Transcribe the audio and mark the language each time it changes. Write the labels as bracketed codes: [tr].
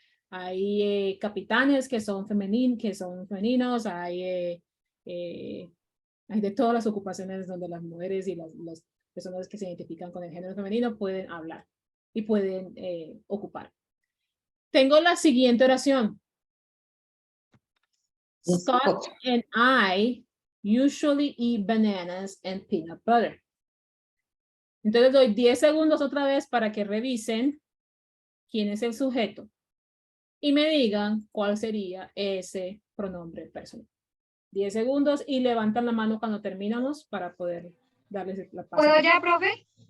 [es] Hay capitanes que son femeninos, hay de todas las ocupaciones donde las mujeres y las personas que se identifican con el género femenino pueden hablar y pueden ocupar. Tengo la siguiente oración. [en] Scott and I usually eat bananas and peanut butter. [es] Entonces doy 10 segundos otra vez para que revisen quién es el sujeto y me digan cuál sería ese pronombre personal. 10 segundos y levantan la mano cuando terminamos para poder darles la paso. ¿Puedo ya, profe?